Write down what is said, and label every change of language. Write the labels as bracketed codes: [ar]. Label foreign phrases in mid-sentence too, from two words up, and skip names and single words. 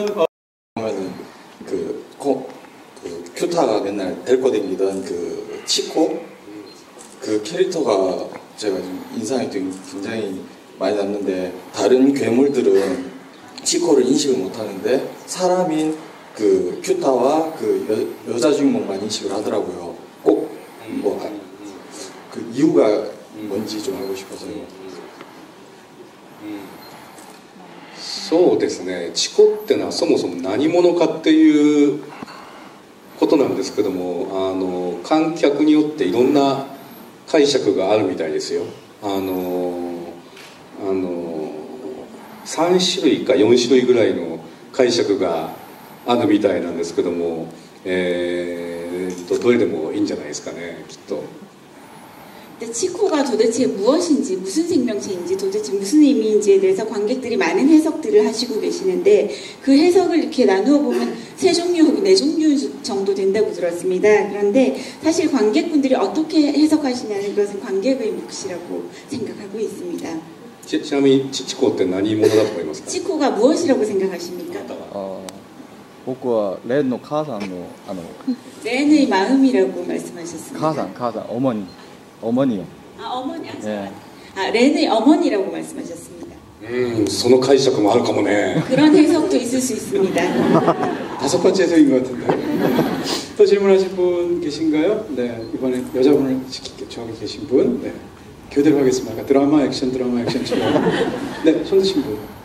[ko] 보면은 그 큐타가 맨날 데리고 다니던 그 치코 그 캐릭터가 제가 좀 인상이 굉장히 많이 남는데 다른 괴물들은 치코를 인식을 못하는데 사람인 그 큐타와 그 여자 주인공만 인식을 하더라고요. 꼭 뭐 그 이유가 뭔지 좀 알고 싶어서요. [ja] そうですね、チコってのはそもそも何者かっていうことなんですけども、観客によっていろんな解釈があるみたいですよ。3種類か4種類ぐらいの解釈があるみたいなんですけども、どれでもいいんじゃないですかね、きっと。 [ko] 치코가 도대체 무엇인지 무슨 생명체인지 도대체 무슨 의미인지에 대해서 관객들이 많은 해석들을 하시고 계시는데 그 해석을 이렇게 나누어 보면 3종류 혹은 4종류 정도 된다고 들었습니다. 그런데 사실 관객분들이 어떻게 해석하시냐는 것은 관객의 몫이라고 생각하고 있습니다. [ja] ちなみにチコって何者だと思いますか？ [ko] 치코가 무엇이라고 생각하십니까? [ja] 僕はレンの母さんの [ko] 렌의 마음이라고 말씀하셨습니다. 母さん 어머니요. 어머니. 예. 렌의 어머니라고 말씀하셨습니다. [ja] その解釈もあるかもね。 [ko] 그런 해석도 있을 수 있습니다. 5번째 해석인 것 같은데. 또 질문하실 분 계신가요? 네, 이번에 여자분을 저기 계신 분. 네, 교대로 하겠습니다. 드라마 액션 치고. 네, 손 드신 분.